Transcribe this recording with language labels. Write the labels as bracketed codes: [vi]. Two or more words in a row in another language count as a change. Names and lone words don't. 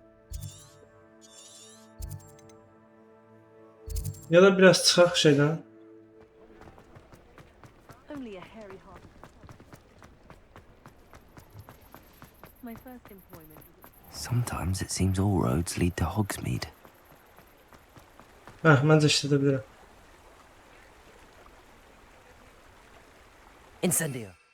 [az] Ya da biraz çıxaq şeydən. [en] Only a hairy hog. My first employment. Sometimes it seems all roads lead to Hogsmeade. [az] Məncə işlədə bilirəm. Incendio.